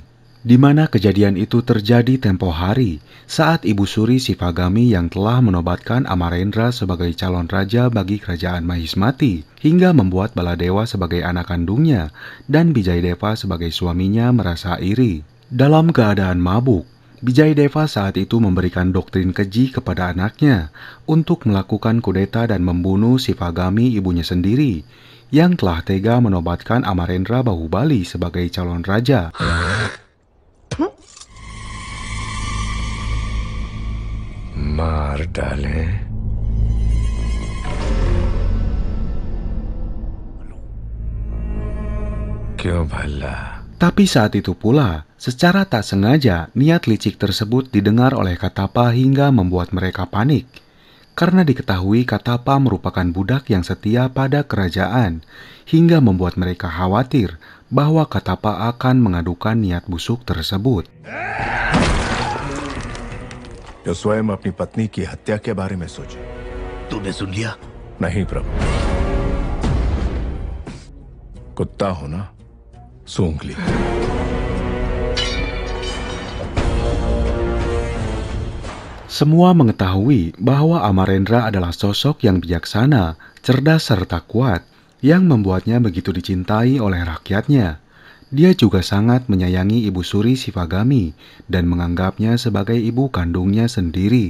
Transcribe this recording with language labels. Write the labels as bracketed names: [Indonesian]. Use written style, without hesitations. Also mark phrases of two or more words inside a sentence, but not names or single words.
[Indonesian] Di mana kejadian itu terjadi tempo hari saat Ibu Suri Sivagami yang telah menobatkan Amarendra sebagai calon raja bagi kerajaan Mahismati hingga membuat Baladewa sebagai anak kandungnya dan Bijayadeva sebagai suaminya merasa iri. Dalam keadaan mabuk, Bijayadeva saat itu memberikan doktrin keji kepada anaknya untuk melakukan kudeta dan membunuh Sivagami, ibunya sendiri, yang telah tega menobatkan Amarendra Bahubali sebagai calon raja. [Hindi] मार डालें। क्यों भला? [Indonesian] Tapi saat itu pula, secara tak sengaja, niat licik tersebut didengar oleh Katapa hingga membuat mereka panik. Karena diketahui Katapa merupakan budak yang setia pada kerajaan, hingga membuat mereka khawatir bahwa Katapa akan mengadukan niat busuk tersebut. [Hindi] जो स्वयं अपनी पत्नी की हत्या के बारे में सोचे। तूने सुन लिया? नहीं प्रभु, कुत्ता हो ना, सूंघ लिया। [Indonesian] Semua mengetahui bahwa Amarendra adalah sosok yang bijaksana, cerdas serta kuat, yang membuatnya begitu dicintai oleh rakyatnya. Dia juga sangat menyayangi Ibu Suri Sivagami dan menganggapnya sebagai ibu kandungnya sendiri.